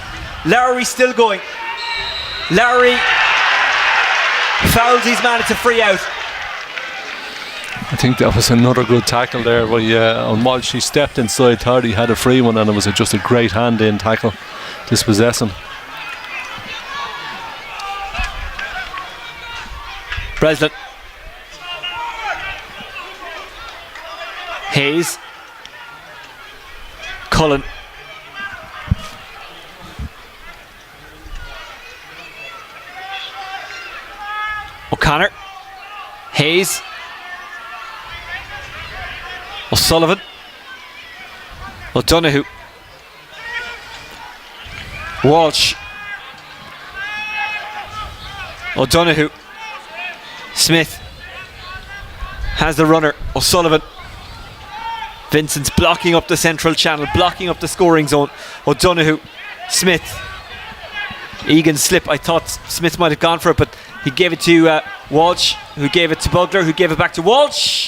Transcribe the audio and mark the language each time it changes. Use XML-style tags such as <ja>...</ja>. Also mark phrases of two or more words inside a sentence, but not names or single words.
<en>Lowry still going. Lowry fouls his man. It's a free out. I think that was another good tackle there on Walsh. He stepped inside, thought he had a free one, and it was just a great hand-in tackle. Dispossess him. Breslin. Hayes. Cullen. O'Connor. Hayes. O'Sullivan. O'Donoghue. Walsh. O'Donoghue. Smith has the runner. O'Sullivan. Vincent's blocking up the central channel, blocking up the scoring zone. O'Donoghue. Smith. Egan's slip. I thought Smith might have gone for it, but he gave it to Walsh, who gave it to Bugler, who gave it back to Walsh.</en>